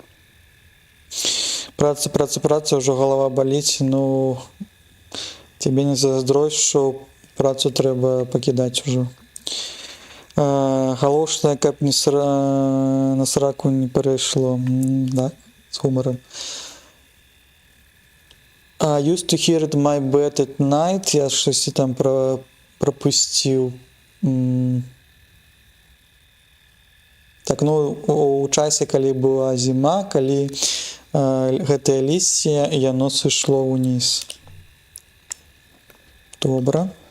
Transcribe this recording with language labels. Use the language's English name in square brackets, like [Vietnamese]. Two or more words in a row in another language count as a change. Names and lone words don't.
[Belarusian] Праца, ўжо галава баліць, ну, [Ukrainian] тебе не заздрось, [Belarusian] што працу трэба пакідаць ужо. Галоўнае, каб на сраку не перайшло, да, з гумаром. [English] Used to hear it my bed at night, [Ukrainian] я щось там пропусціў. [Belarusian] Так, ну, у часе, калі была зіма, калі гэтае лісце, яно сышло ўніз. Добра.